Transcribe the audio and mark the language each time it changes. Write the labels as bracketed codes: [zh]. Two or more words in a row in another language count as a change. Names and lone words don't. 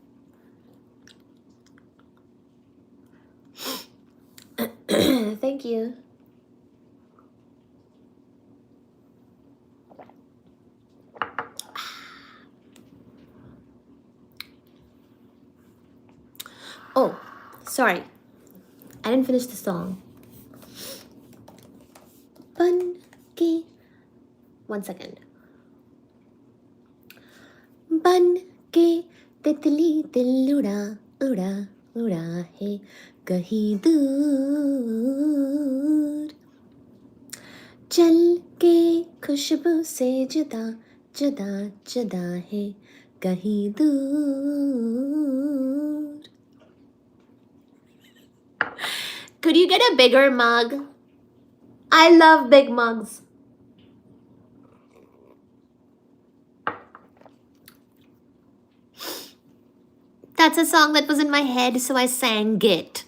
[en] Thank you. Oh, sorry. I didn't finish the song. Ban-ki. [hi] 1 second. बन की तितली दिल उड़ा, उड़ा, उड़ा है कहीं दूर. चल के ख़ुशबू से जुदा, जुदा, जुदा है कहीं दूर. [en] Could you get a bigger mug? I love big mugs. That's a song that was in my head, so I sang it.